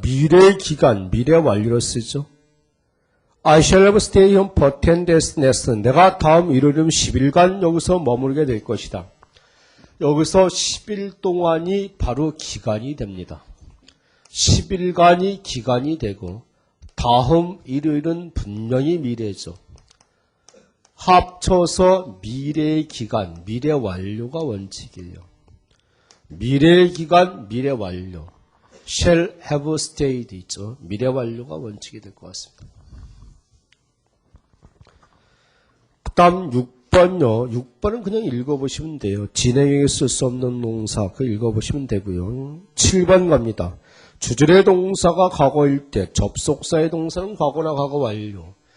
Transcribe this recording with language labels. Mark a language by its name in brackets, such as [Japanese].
[Korean] 미래 기간, 미래 완료로 쓰죠. [English] I shall have stay home for 10 days next. [Korean] 내가 다음 일요일이면 10일간 여기서 머무르게 될 것이다. 여기서 10일 동안이 바로 기간이 됩니다. 10일간이 기간이 되고 다음 일요일은 분명히 미래죠. 합쳐서 미래의 기간, 미래 완료가 원칙이에요. 미래의 기간, 미래 완료. shall have stayed 있죠. 미래 완료가 원칙이 될 것 같습니다. 그 다음 6번요. 6번은 그냥 읽어보시면 돼요. 진행에 쓸 수 없는 동사, 그거 읽어보시면 되고요. 7번 갑니다. 주절의 동사가 과거일 때 접속사의 동사는 과거나 과거 완료.